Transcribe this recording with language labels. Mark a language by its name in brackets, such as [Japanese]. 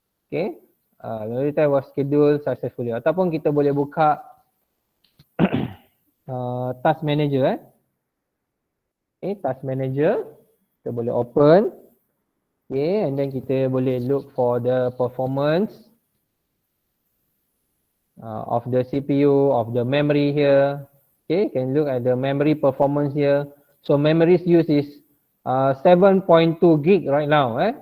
[English] Okay, memory type was scheduled successfully. [Malay] Ataupun kita boleh buka task manager. Okay, task manager kita boleh open. [English] Okay, and then [Malay] kita boleh [English] look for the performance of the CPU, of the memory here. Okay, can look at the memory performance here. So memory's use is 7.2 gig right now.